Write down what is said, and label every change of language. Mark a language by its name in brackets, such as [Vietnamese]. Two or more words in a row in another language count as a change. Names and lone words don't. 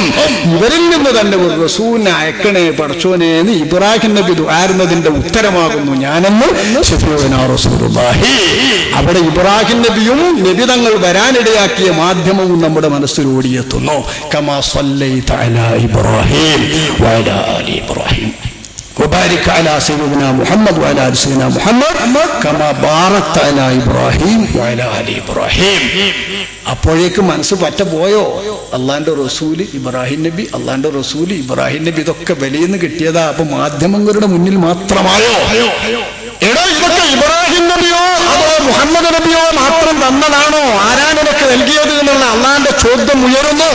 [Malayalam] ഇവരിൽ നിന്ന് തന്നെ ഒരു റസൂലിനെ അയക്കണേ പടച്ചോനെ എന്ന് ഇബ്രാഹിം നബി ദുആരുന്നതിന്റെ ഉത്തരമാകുന്നു ഞാനെന്ന് [Arabic] شفيعنا رسول الله. [Malayalam] അവിടെ ഇബ്രാഹിം നബിയും നബി തങ്ങൾ വരാനിടയാക്കിയ മാധ്യമവും നമ്മുടെ മനസ്സിൽ ഓടിയെത്തുന്നു. [Arabic] كما صليت على إبراهيم وعلى آل إبراهيم. وبارك على سيدنا محمد وعلى آل سيدنا محمد كما باركت على إبراهيم وعلى آل إبراهيم. [Malayalam] അപ്പോഴേക്ക് മനസ്സ് പറ്റ പോയോ? അള്ളാന്റെ റസൂല് ഇബ്രാഹിം നബി, അള്ളാന്റെ റസൂല് ഇബ്രാഹിം നബി, ഇതൊക്കെ വെളിയെന്ന് കിട്ടിയതാ. അപ്പൊ മാധ്യമങ്ങളുടെ മുന്നിൽ മാത്രമായോ? എടോ, ഇതൊക്കെ ഇബ്രാഹിം നബിയോ അതോ മുഹമ്മദ് നബിയോ മാത്രം തന്നതാണോ? ആരാണ് ഇതൊക്കെ നൽകിയത് എന്നുള്ള അള്ളാന്റെ ചോദ്യം ഉയരുന്നു.